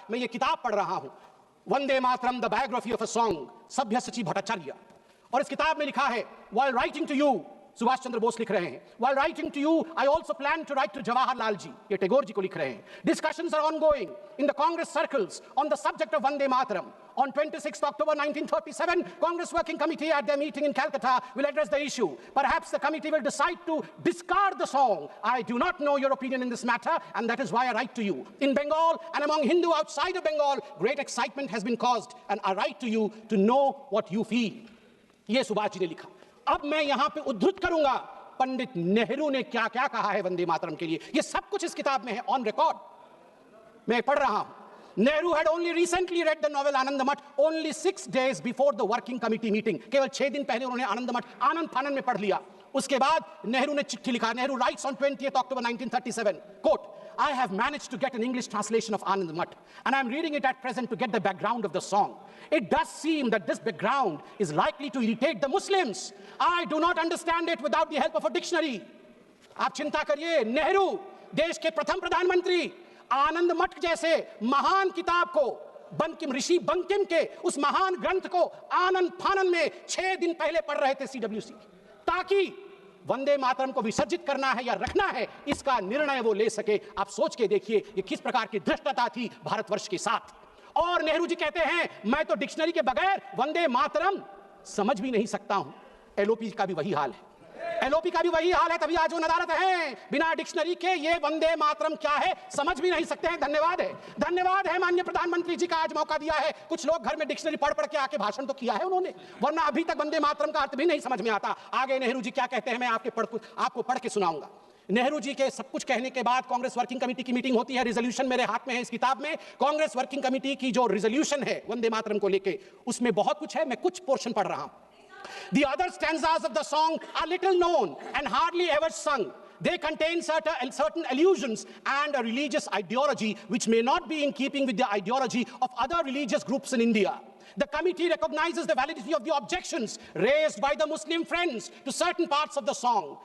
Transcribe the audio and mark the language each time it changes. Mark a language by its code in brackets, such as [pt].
[hi] मैं ये किताब पढ़ रहा हूं, Vande Mataram [en] the biography of a song, [hi] सभ्यसाची Bhattacharya. और इस किताब में लिखा है, [en] while writing to you, [hi] Subhash Chandra Bose लिख रहे हैं, [en] while writing to you I also plan to write to Jawaharlal ji, [hi] ये टैगोर जी को लिख रहे हैं। [en] Discussions are ongoing in the Congress circles on the subject of Vande Mataram. On 26th October 1937, Congress Working Committee at their meeting in Calcutta will address the issue. Perhaps the committee will decide to discard the song. I do not know your opinion in this matter, and that is why I write to you. In Bengal and among Hindu outside of Bengal, great excitement has been caused, and I write to you to know what you feel. [hi] ये सुभाष जी ने लिखा। अब मैं यहां पे उद्धृत करूंगा पंडित नेहरू ने क्या क्या कहा है वंदे मातरम के लिए। ये सब कुछ इस किताब में है, ऑन रिकॉर्ड मैं पढ़ रहा हूं। [en] Nehru had only recently read the novel Anandamath only 6 days before the working committee meeting. [hi] केवल 6 दिन पहले उन्होंने आनंदमठ आनंद फानन में पढ़ लिया। उसके बाद नेहरू ने चिट्ठी लिखा। [en] Nehru writes on 20th October 1937, quote, I have managed to get an English translation of Anandamath, and I am reading it at present to get the background of the song. It does seem that this background is likely to irritate the Muslims. I do not understand it without the help of a dictionary. [hi] आप चिंता करिए, नेहरू देश के प्रथम प्रधानमंत्री आनंद मठ जैसे महान किताब को, बंकिम ऋषि बंकिम के उस महान ग्रंथ को आनंद फानन में 6 दिन पहले पढ़ रहे थे CWC, ताकि वंदे मातरम को विसर्जित करना है या रखना है इसका निर्णय वो ले सके। आप सोच के देखिए ये किस प्रकार की धृष्टता थी भारतवर्ष के साथ। और नेहरू जी कहते हैं मैं तो डिक्शनरी के बगैर वंदे मातरम समझ भी नहीं सकता हूं। LOP का भी वही हाल है, LOP का भी वही हाल है, तभी आज वो नदारत है। बिना डिक्शनरी के ये वंदे मातरम क्या है समझ भी नहीं सकते हैं। धन्यवाद है माननीय प्रधानमंत्री जी का आज मौका दिया है। कुछ लोग घर में डिक्शनरी पढ़ पढ़ के आके भाषण तो किया है उन्होंने, वरना अभी तक वंदे मातरम का अर्थ भी नहीं समझ में आता। आगे नेहरू जी क्या कहते हैं मैं आपको पढ़ के सुनाऊंगा। नेहरू जी के सब कुछ कहने के बाद कांग्रेस वर्किंग कमेटी की मीटिंग होती है। रिजोल्यूशन मेरे हाथ में है इस किताब में। कांग्रेस वर्किंग कमेटी की जो रिजोल्यूशन है वंदे मातरम को लेके, उसमें बहुत कुछ है, मैं कुछ पोर्शन पढ़ रहा हूं। [en] The other stanzas of the song are little known and hardly ever sung. They contain certain allusions and a religious ideology which may not be in keeping with the ideology of other religious groups in India. The committee recognizes the validity of the objections raised by the Muslim friends to certain parts of the song.